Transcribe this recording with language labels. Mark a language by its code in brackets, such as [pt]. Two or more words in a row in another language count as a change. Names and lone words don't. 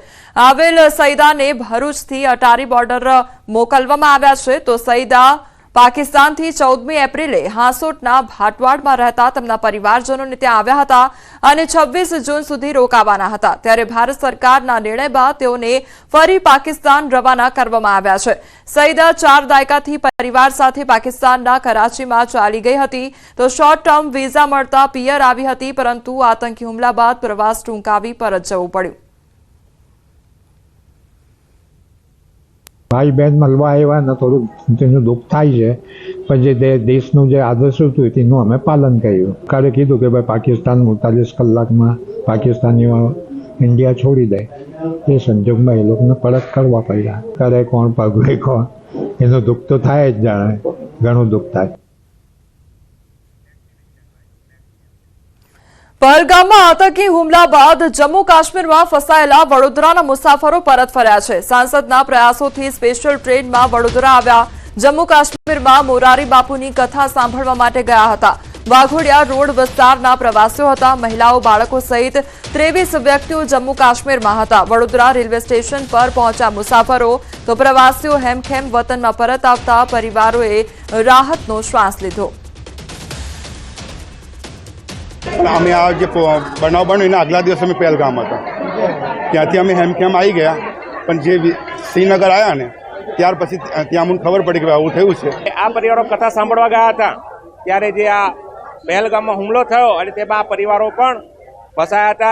[gu] આવેલ સઈદાને ભરૂચથી અટારી બોર્ડર મોકલવામાં આવ્યા છે તો સઈદા પાકિસ્તાનથી 14 એપ્રિલે હાંસોટના ભાટવાડ માં રહેતા તેમના પરિવારજનોને ત્યાં આવ્યા હતા અને 26 જૂન સુધી રોકાવાના હતા। ત્યારે ભારત સરકારના નિર્ણય બાદ તેઓને ફરી પાકિસ્તાન રવાના કરવામાં આવ્યા છે। સઈદા 4 દાયકાથી પરિવાર સાથે પાકિસ્તાનના કરાચીમાં ચાલી ગઈ હતી તો [en] short term visa [gu] મળતા પિયર આવી હતી, પરંતુ આતંકી હુમલા બાદ પ્રવાસ ટૂંકાવી પરત જવું પડ્યું। ભાઈ બહેન મળવા આવ્યા ને થોડું તેનું દુઃખ થાય છે, પણ જે દેશનું જે આદર્શ હતું તેનું અમે પાલન કર્યું। સરકારે કીધું કે ભાઈ પાકિસ્તાન 48 કલાકમાં પાકિસ્તાનીઓ ઇન્ડિયા છોડી દે। એ સંજોગમાં એ લોકોને પરત કરવા પડ્યા। કરે કોણ પગડે કોણ એનું દુઃખ તો થાય જ જાણે, ઘણું દુઃખ થાય। પહલગામ માં આતંકી હુમલા બાદ જમ્મુ કાશ્મીર માં ફસાયેલા વડોદરાના મુસાફરો પરત ફર્યા છે। સાંસદના પ્રયાસોથી [en] special train [gu] માં વડોદરા આવ્યા। જમ્મુ કાશ્મીર માં મોરારી બાપુની કથા સાંભળવા માટે ગયા હતા। વાઘોડિયા રોડ વિસ્તારના પ્રવાસીઓ હતા। મહિલાઓ બાળકો સહિત 23 વ્યક્તિઓ જમ્મુ કાશ્મીર માં હતા। વડોદરા [en] railway station [gu] પર પહોંચ્યા મુસાફરો તો પ્રવાસીઓ હેમખેમ વતન માં પરત આવતા પરિવારોએ રાહતનો શ્વાસ લીધો। અમે આ જે બનાવ બન્યો એના આગલા દિવસે અમે પહેલગામ હતા, ત્યાંથી અમે હેમખેમ આવી ગયા, પણ જે શ્રીનગર આવ્યા ને ત્યાર પછી ત્યાં અમને ખબર પડી કે આવું થયું છે। આ પરિવારો કથા સાંભળવા ગયા હતા ત્યારે જે આ પહેલગામમાં હુમલો થયો અને તેમાં આ પરિવારો પણ ફસાયા હતા।